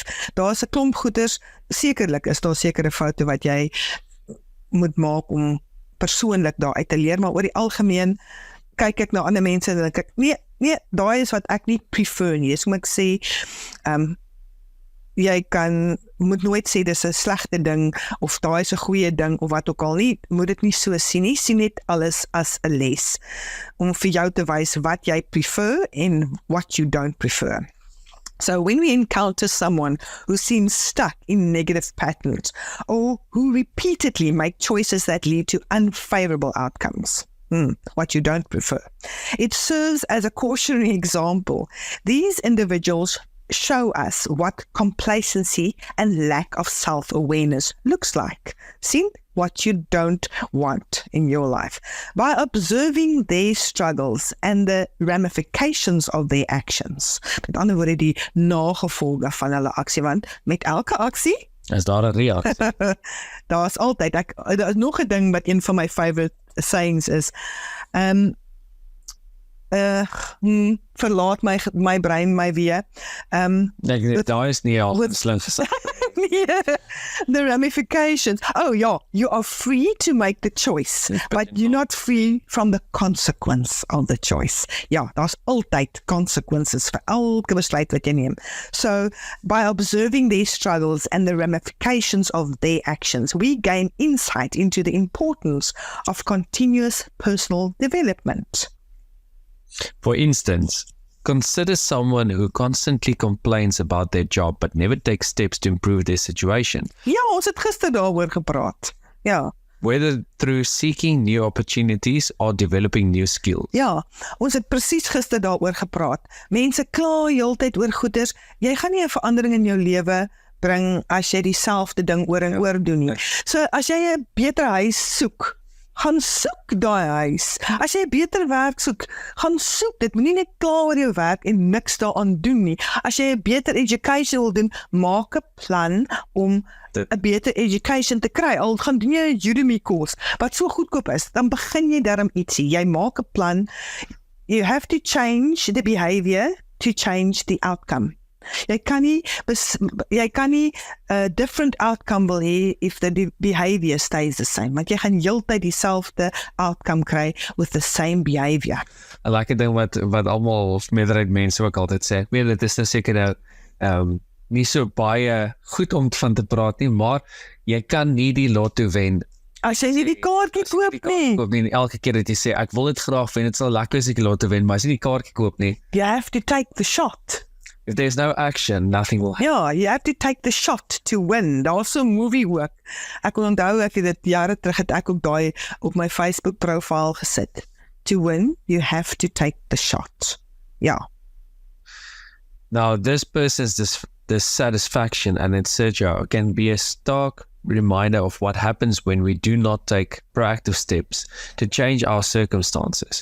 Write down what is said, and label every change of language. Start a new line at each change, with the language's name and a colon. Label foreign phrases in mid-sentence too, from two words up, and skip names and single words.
Afrikaans: Daar is 'n klomp goeders, sekerlik is daar sekere foute wat jy moet maak om persoonlik daaruit te leer, maar oor die algemeen kyk ek na ander mense en dink ek, nee, daai is wat ek nie prefer nie. So moet ek sê, jy moet nooit sê dis 'n slegte ding, of daai is 'n goeie ding, of wat ook al nie, moet dit nie so sien nie, sien net alles as 'n les, om vir jou te wys wat jy prefer en
English: what you don't prefer. So when we encounter someone who seems stuck in negative patterns, or who repeatedly make choices that lead to unfavorable outcomes, what you don't prefer, it serves as a cautionary example. These individuals show us what complacency and lack of self-awareness looks like. See what you don't want in your life. By observing their struggles and the ramifications of their actions.
Afrikaans: Met ander woorde, die nagevolge van hulle aksie, want met elke aksie, Is daar 'n reaksie? daar is altyd, daar is nog 'n ding wat een van my
English: favorite sayings
Afrikaans: is, verlaat my brein my weer. Daar is nie al slim gesê.
English: The ramifications. Oh ja, you are free to make the choice, but you're not free from the consequence of the choice.
Afrikaans: Ja, daar's altyd consequences vir elke besluit wat jy neem.
English: So, by observing their struggles and the ramifications of their actions, we gain insight into the importance of continuous personal development. For instance, consider someone who constantly complains about their job but never takes steps to improve their situation.
Afrikaans: Ja, ons het gister daaroor gepraat. Ja.
English: Whether through seeking new opportunities or developing new skills.
Afrikaans: Ja, ons het presies gister daaroor gepraat. Mense kla heeltyd oor goeders. Jy gaan nie 'n verandering in jou lewe bring as jy dieselfde ding oor en oor doen nie. So as jy 'n beter huis soek, gaan soek daai huis. As jy 'n beter werk soek, gaan soek dit. Moenie net kla oor jou werk en niks daaraan doen nie. As jy 'n beter education wil doen, maak 'n plan om 'n beter education te kry. Al gaan doen jy 'n Udemy koers wat so goedkoop is, dan begin jy darm ietsie. Jy maak 'n plan.
English: You have to change the behavior to change the outcome.
Afrikaans: Jy kan nie
English: a different outcome
Afrikaans: wil hê
English: if the behavior stays the same.
Afrikaans: Want jy gaan heeltyd dieselfde outcome kry
English: with the same behavior.
Afrikaans: 'n Lekker ding wat almal of meerderheid mense ook altyd sê. Ek weet dit is nou seker nou nie so baie goed om van te praat nie, maar jy kan nie die lotto wen. As jy nie die kaartjie koop nie. Elke keer dat jy sê ek wil dit graag wen, dit sal lekker as ek die lotto wen, maar as jy die kaartjie koop nie.
English: You have to take the shot. If there's no action, nothing will happen. Ja, you have to take the shot to win.
Afrikaans: Daar's so 'n movie ook. Ek wil onthou ek het dit jare terug het ek ook daai op my Facebook profiel gesit.
English: To win, you have to take the shot.
Afrikaans: Ja.
English: Now, this person's dissatisfaction and insecurity can be a stark reminder of what happens when we do not take proactive steps to change our circumstances.